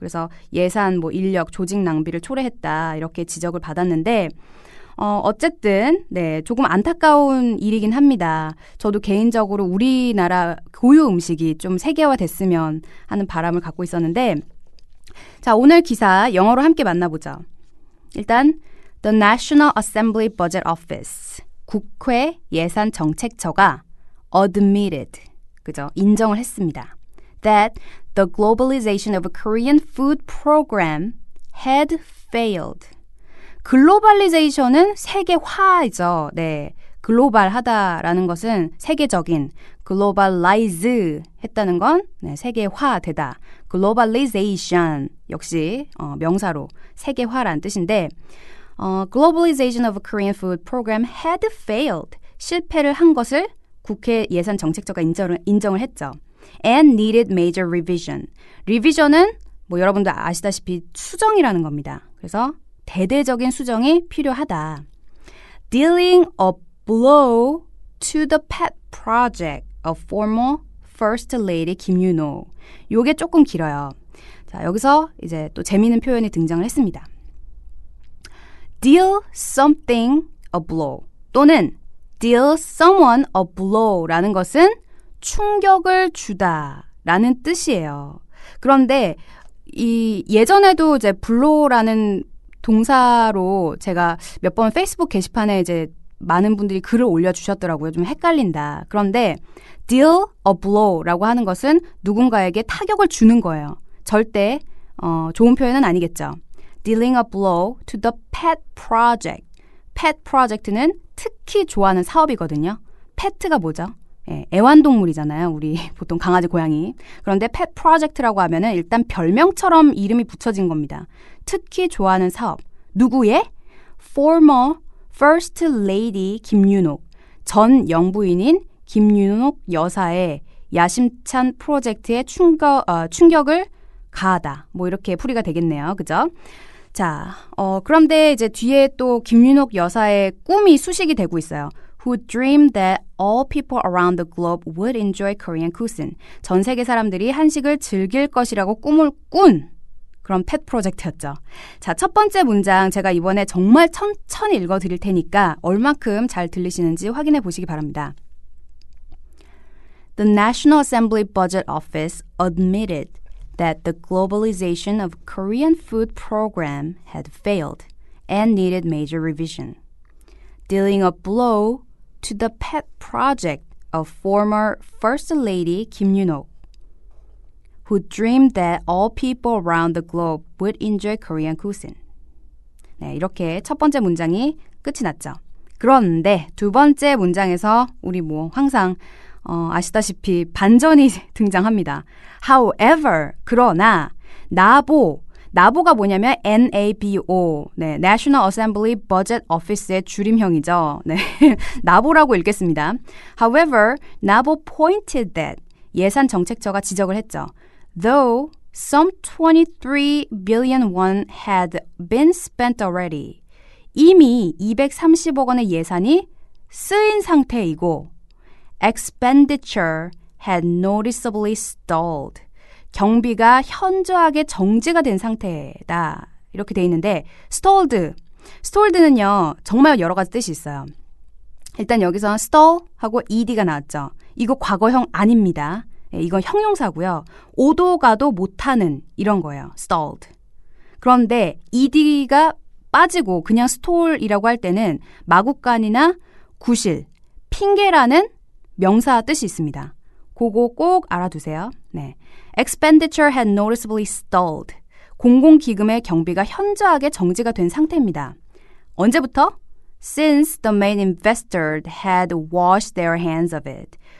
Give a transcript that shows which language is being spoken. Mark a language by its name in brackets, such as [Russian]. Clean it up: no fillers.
[Korean] 그래서 예산, 인력, 조직 낭비를 초래했다 이렇게 지적을 받았는데 어쨌든 조금 안타까운 일이긴 합니다. 저도 개인적으로 우리나라 고유 음식이 좀 세계화됐으면 하는 바람을 갖고 있었는데 자, 오늘 기사 영어로 함께 만나보죠. [English] 일단 The National Assembly Budget Office [Korean] 국회 예산정책처가 [English] admitted 그죠? [Korean] 인정을 했습니다. [English] That the globalization of a Korean food program had failed. [Korean] 글로벌리제이션은 세계화이죠. 네, 글로벌하다라는 것은 세계적인, 글로벌라이즈 했다는 건 세계화되다. 글로벌리제이션 역시 명사로 세계화라는 뜻인데 [English] globalization of a Korean food program had failed. [Korean] 실패를 한 것을 국회 예산정책처가 인정을 했죠. [English] And needed major revision. [Korean] revision은 여러분들 아시다시피 수정이라는 겁니다. 그래서 대대적인 수정이 필요하다. [English] Dealing a blow to the pet project of former First Lady 김윤호. [Korean] 요게 조금 길어요. 자, 여기서 이제 또 재미있는 표현이 등장을 했습니다. [English] Deal something a blow [Korean] 또는 [English] deal someone a blow [Korean] 라는 것은 충격을 주다라는 뜻이에요. 그런데 예전에도 이제 blow라는 동사로 제가 몇 번 페이스북 게시판에 이제 많은 분들이 글을 올려주셨더라고요. 좀 헷갈린다. 그런데 deal a blow라고 하는 것은 누군가에게 타격을 주는 거예요. 절대 좋은 표현은 아니겠죠. [English] Dealing a blow to the pet project. [Korean] pet project는 특히 좋아하는 사업이거든요. pet가 뭐죠? 애완동물이잖아요. 우리 보통 강아지, 고양이. 그런데 pet project라고 하면은 일단 별명처럼 이름이 붙여진 겁니다. 특히 좋아하는 사업. 누구의? [English] Former First Lady 김윤옥. [Korean] 전 영부인인 김윤옥 여사의 야심찬 프로젝트에 충격을 가하다. 이렇게 풀이가 되겠네요. 그죠? 자, 그런데 이제 뒤에 또 김윤옥 여사의 꿈이 수식이 되고 있어요. [English] Who dreamed that all people around the globe would enjoy Korean cuisine. [Korean] 전 세계 사람들이 한식을 즐길 것이라고 꿈을 꾼 그런 펫 프로젝트였죠. 자, 첫 번째 문장 제가 이번에 정말 천천히 읽어드릴 테니까 얼마큼 잘 들리시는지 확인해 보시기 바랍니다. [English] The National Assembly Budget Office admitted that the globalization of Korean food program had failed and needed major revision, dealing a blow to the pet project of former First Lady Kim Yoon-ok, who dreamed that all people around the globe would enjoy Korean cuisine. [Korean] 네, 이렇게 첫 번째 문장이 끝이 났죠. 그런데 두 번째 문장에서 우리 항상 아시다시피 반전이 등장합니다. However, 그러나 나보가 뭐냐면 NABO, 네, National Assembly Budget Office의 줄임형이죠. 네, 나보라고 읽겠습니다. However, 나보 pointed that 예산정책처가 지적을 했죠. [English] Though some 23 billion won had been spent already. [Korean] 이미 230억 원의 예산이 쓰인 상태이고 [English] expenditure had noticeably stalled. [Korean] 경비가 현저하게 정지가 된 상태다. 이렇게 돼 있는데 stalled는요. 정말 여러 가지 뜻이 있어요. 일단 여기서 stall하고 ed가 나왔죠. 이거 과거형 아닙니다. 이건 형용사고요. 오도 가도 못하는 이런 거예요. stalled. 그런데 ed가 빠지고 그냥 stall이라고 할 때는 마구간이나 구실, 핑계라는 명사 뜻이 있습니다. 그거 꼭 알아두세요. 네. [English] Expenditure had noticeably stalled. [Korean] 공공기금의 경비가 현저하게 정지가 된 상태입니다. 언제부터? [English] Since the main investor had washed their hands of it.